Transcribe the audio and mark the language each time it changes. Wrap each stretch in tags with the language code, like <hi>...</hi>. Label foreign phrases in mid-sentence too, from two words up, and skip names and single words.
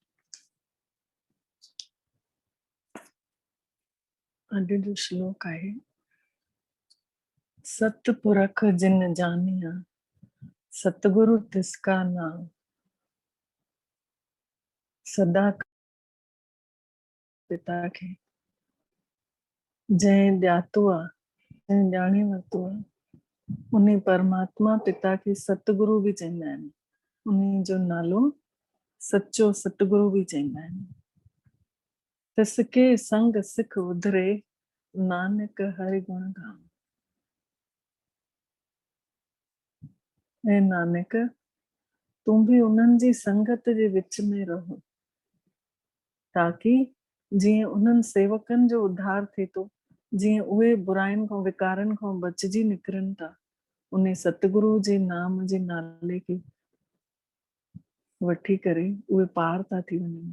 <sd>अॼु जो श्लोक आहे,</sd> <pa>ਸਤਿਪੁਰਖੁ ਜਿਨਿ ਜਾਨਿਆ, ਸਤਿਗੁਰੁ ਤਿਸ ਕਾ ਨਾਮ।</pa> <sd>सदा पिता खे जंहिं ॼातो आहे, जंहिं ॼाणे वरितो आहे, उन परमात्मा पिता खे सतगुरु बि चवंदा आहिनि। उन जो नालो सच्चो सतगुरु बि चवंदा आहिनि।</sd> <pa>ਤਿਸ ਕੈ ਸੰਗਿ ਸਿਖੁ ਉਧਰੈ, ਨਾਨਕ ਹਰਿ ਗੁਣ ਗਾਮ।</pa> <sd>ऐं नानक, तूं बि उन्हनि जी संगत जे विच में रहो, ताकि जीअं उन्हनि सेवकनि जो उद्धार थिए थो, जीअं उहे बुराइनि खां विकारनि खां बचिजी निकिरनि था, उन सतगुरु जे नाम जे नाले खे वठी करे उहे पार था थी वञनि।</sd>